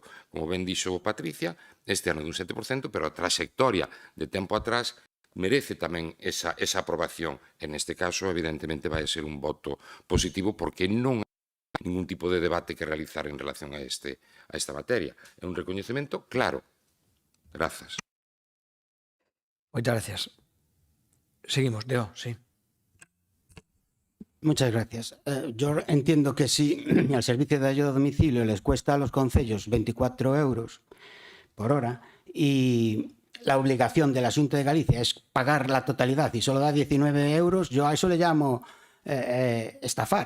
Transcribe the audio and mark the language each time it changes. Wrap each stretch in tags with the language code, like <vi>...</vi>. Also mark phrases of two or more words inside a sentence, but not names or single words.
<gl>Como ben dixo Patricia, este ano dun 7%, pero a trayectoria de tempo atrás merece tamén esa aprobación. En este caso, evidentemente, vai ser un voto positivo porque non hai ningún tipo de debate que realizar en relación a esta materia. É un recoñecemento claro. Grazas. Moitas gracias. Seguimos, Deo,</gl> <es>sí. Muchas gracias. Yo entiendo que si al servicio de ayuda a domicilio les cuesta a los concellos 24 euros por hora y la obligación de la Xunta de Galicia es pagar la totalidad y solo da 19 euros, yo a eso le llamo estafar.</es>